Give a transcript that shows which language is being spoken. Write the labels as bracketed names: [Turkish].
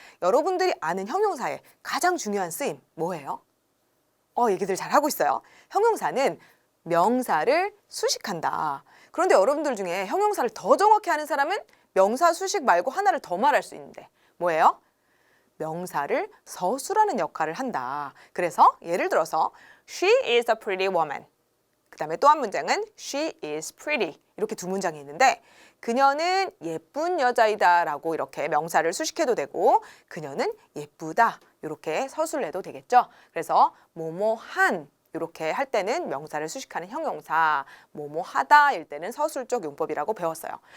[Korean] 여러분들이 아는 형용사의 가장 중요한 쓰임 뭐예요? 얘기들 잘하고 있어요. 형용사는 명사를 수식한다. 그런데 여러분들 중에 형용사를 더 정확히 아는 사람은 명사 수식 말고 하나를 더 말할 수 있는데 뭐예요? 명사를 서술하는 역할을 한다. 그래서 예를 들어서 [English] She is a pretty woman. [Korean] 그 다음에 또 한 문장은 [English] She is pretty. [Korean] 이렇게 두 문장이 있는데 그녀는 예쁜 여자이다 라고 이렇게 명사를 수식해도 되고 그녀는 예쁘다 이렇게 서술을 해도 되겠죠. 그래서 뭐뭐한 이렇게 할 때는 명사를 수식하는 형용사, 뭐뭐하다 일 때는 서술적 용법이라고 배웠어요.